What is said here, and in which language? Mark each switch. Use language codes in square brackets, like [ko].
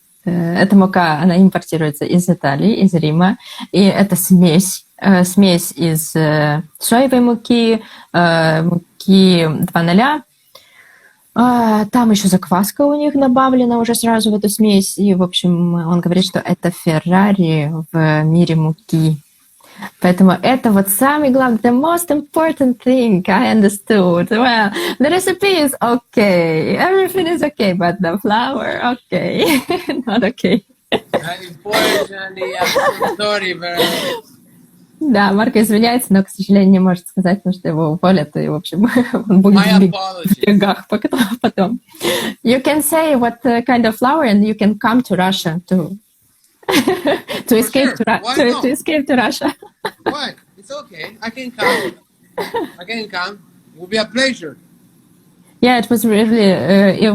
[ru] Эта мука, она импортируется из Италии, из Рима, и это смесь из соевой муки, муки 2.0. Там еще закваска у них добавлена уже сразу в эту смесь. И, в общем, он говорит, что это Феррари в мире муки. Поэтому это вот самый главный, [en] the most important thing I understood. Well, the recipe is okay, everything is okay, but the flour, okay, not okay. Unfortunately, I'm so sorry, but [ru] Да, Марко извиняется, но, к сожалению, не может сказать, потому что его уволят, и, в общем, он будет в бегах потом. [en] You can say what kind of flower, and you can come to Russia to escape to escape to Russia. Why? It's okay. I can come. It will be a pleasure. Yeah, it was really.